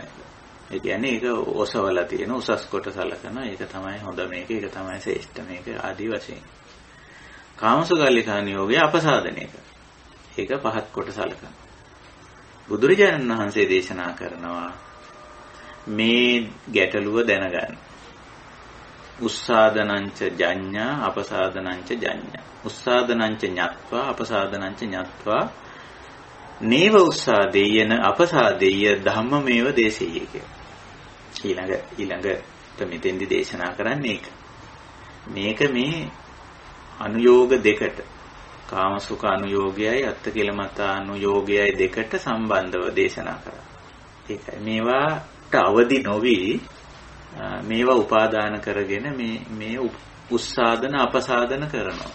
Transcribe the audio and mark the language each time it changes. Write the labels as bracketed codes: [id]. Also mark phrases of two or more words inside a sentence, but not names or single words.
[si] ඒ කියන්නේ ඒක ඔසවලා තියෙන උසස් කොට සලකනවා. ඒක තමයි හොඳ මේක. ඒක තමයි ශ්‍රේෂ්ඨ මේක ආදී වශයෙන්. කාමසුකල්ලිකාන යෝගයේ අපසාදනය කරනවා. ඒක පහත් කොට සලකනවා. බුදුරජාණන් වහන්සේ දේශනා කරනවා මේ ගැටලුව දැනගන්න. [pi] උස්සාදනංච ජඤ්ඤා අපසාදනංච ජඤ්ඤා. උස්සාදනංච ඤත්වා අපසාදනංච ඤත්වා නේව උස්සාදේයන අපසාදේය ධම්මමේව දේශේය කියලා. [si] ඊළඟට මෙතෙන්දි දේශනා කරන්නේ ඒක. මේක මේ අනුയോഗ දෙකට කාමසුඛ අනුയോഗයයි අත්තකිලමතා අනුയോഗයයි දෙකට සම්බන්ධව දේශනා කරා. ඒකයි මේවාට අවදි නොවි මේවා උපාදාන කරගෙන මේ උස්සාදන අපසාදන කරනවා.